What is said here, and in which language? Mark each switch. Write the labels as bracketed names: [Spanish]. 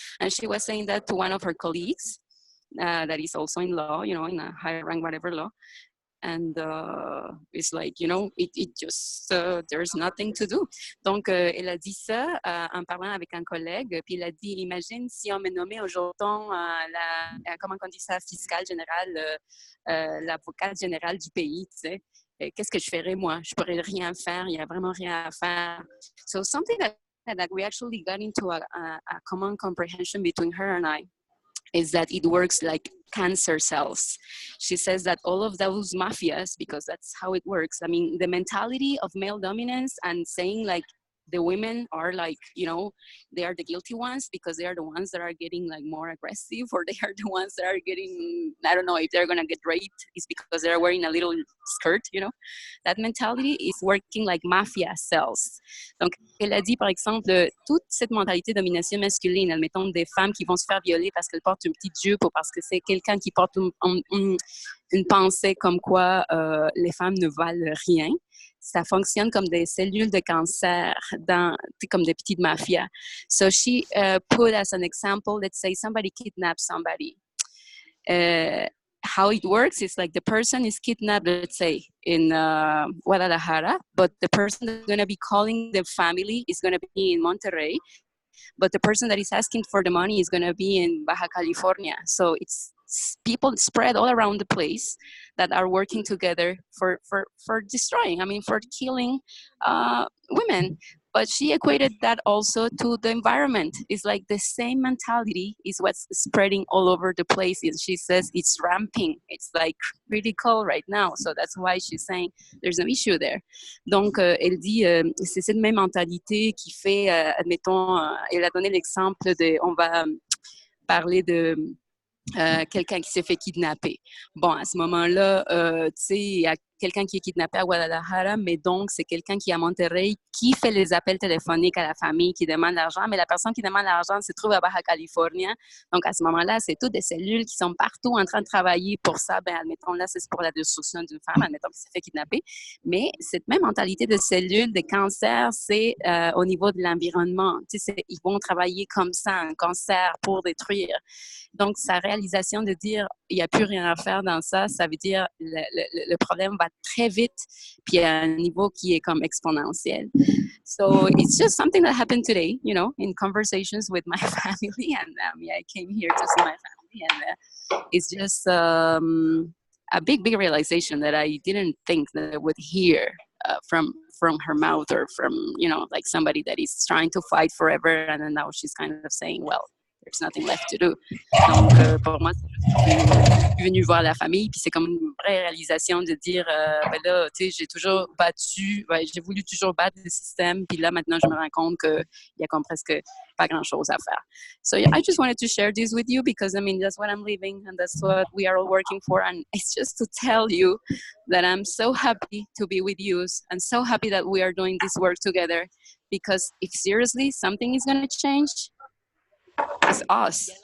[English] And she was saying that to one of her colleagues that is also in law, you know, in a higher rank, whatever law. And it's like, you know, it just, there's nothing to do. [French] Donc, elle a dit ça en parlant avec un collègue, puis elle a dit, imagine si on me nommait aujourd'hui comment on dit ça, fiscale générale, l'avocate générale du pays, tu sais. Qu'est-ce que je ferais, moi? Je pourrais rien faire, il n'y a vraiment rien à faire. [English] So something that we actually got into a common comprehension between her and I is that it works like cancer cells. She says that all of those mafias, because that's how it works, I mean, the mentality of male dominance and saying like the women are like, you know, they are the guilty ones because they are the ones that are getting like more aggressive, or they are the ones that are getting, I don't know, if they're gonna get raped, it's because they're wearing a little skirt, you know. That mentality is working like mafia cells. [French] Donc, elle a dit, par exemple, toute cette mentalité de domination masculine, admettons des femmes qui vont se faire violer parce qu'elles portent une petite jupe ou parce que c'est quelqu'un qui porte une pensée comme quoi les femmes ne valent rien. Ça fonctionne comme des cellules de cancer, comme des petites mafias. [English] So she put as an example, let's say somebody kidnaps somebody. how it works is like the person is kidnapped, let's say, in Guadalajara, but the person that's going to be calling the family is going to be in Monterrey, but the person that is asking for the money is going to be in Baja California. So it's people spread all around the place that are working together for destroying, I mean, for killing women. But she equated that also to the environment. It's like the same mentality is what's spreading all over the place. And she says it's ramping. It's like critical right now. So that's why she's saying there's no issue there. [French] Donc, elle dit, c'est cette même mentalité qui fait, admettons, elle a donné l'exemple de, on va parler de quelqu'un qui s'est fait kidnapper. Bon, à ce moment-là, tu sais, il y a quelqu'un qui est kidnappé à Guadalajara, mais donc c'est quelqu'un qui est à Monterrey, qui fait les appels téléphoniques à la famille, qui demande l'argent, mais la personne qui demande l'argent se trouve à Baja California. Donc à ce moment-là, c'est toutes des cellules qui sont partout en train de travailler pour ça. Ben, admettons, là, c'est pour la destruction d'une femme, admettons qui s'est fait kidnapper. Mais cette même mentalité de cellules, de cancer, c'est au niveau de l'environnement. Tu sais, ils vont travailler comme ça, un cancer pour détruire. Donc, sa réalisation de dire il n'y a plus rien à faire dans ça, ça veut dire le problème va très vite, puis à un niveau qui est comme exponentiel. [English] So it's just something that happened today, you know, in conversations with my family, and I came here to see my family, and it's just a big realization that I didn't think that I would hear from her mouth, or from, you know, like somebody that is trying to fight forever, and then now she's kind of saying, well, there's nothing left to do. [French] Donc, pour moi, je suis venue voir la famille, puis c'est comme une vraie réalisation de dire, ben là, tu sais, j'ai toujours battu, j'ai voulu toujours battre le système, puis là, maintenant, je me rends compte qu'il y a comme presque pas grand-chose à faire. [English] So yeah, I just wanted to share this with you because, I mean, that's what I'm living, and that's what we are all working for, and it's just to tell you that I'm so happy to be with you, and so happy that we are doing this work together, because if seriously something is going to change, it's us.